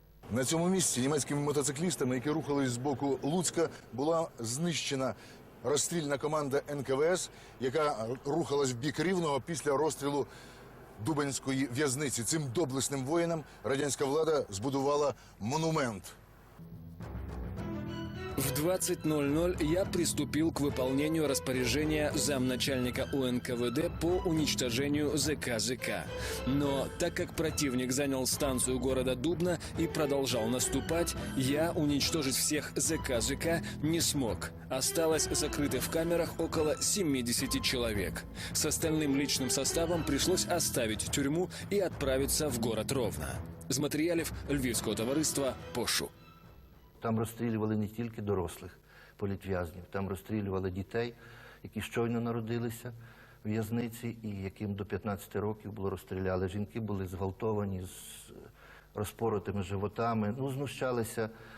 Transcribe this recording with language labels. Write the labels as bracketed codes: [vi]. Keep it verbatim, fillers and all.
[uk] На цьому місці німецькими мотоциклістами, які рухались з боку Луцька, була знищена розстрільна команда ен ка ве ес, яка рухалась в бік Рівного після розстрілу Дубенської в'язниці. Цим доблесним воїнам радянська влада збудувала монумент. [ru] В двадцать ноль-ноль я приступил к выполнению распоряжения замначальника у эн ка ве де по уничтожению зэ ка зэ ка. Но так как противник занял станцию города Дубна и продолжал наступать, я уничтожить всех зэ ка зэ ка не смог. Осталось закрыто в камерах около семьдесят человек. С остальным личным составом пришлось оставить тюрьму и отправиться в город Ровно. [uk] З матеріалів Львівського товариства «Пошук». Там розстрілювали не тільки дорослих політв'язнів, там розстрілювали дітей, які щойно народилися в в'язниці і яким до п'ятнадцяти років було розстріляли. Жінки були зґвалтовані з розпоротими животами, ну, знущалися.